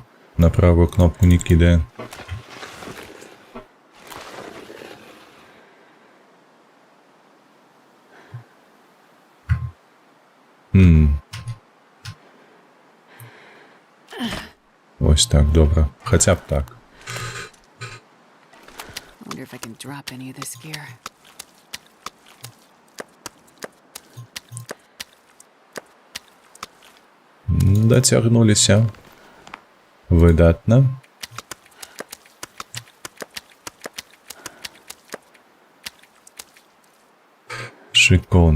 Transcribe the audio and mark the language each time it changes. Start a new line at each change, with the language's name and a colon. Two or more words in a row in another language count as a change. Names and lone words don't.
Belarusian: На правую кнопку не кідае. Ось так, добре. Хаця б так.
English: Wonder if I can drop any of this gear.
Belarusian: Дацягнуліся. Выдатна. Шикоўна.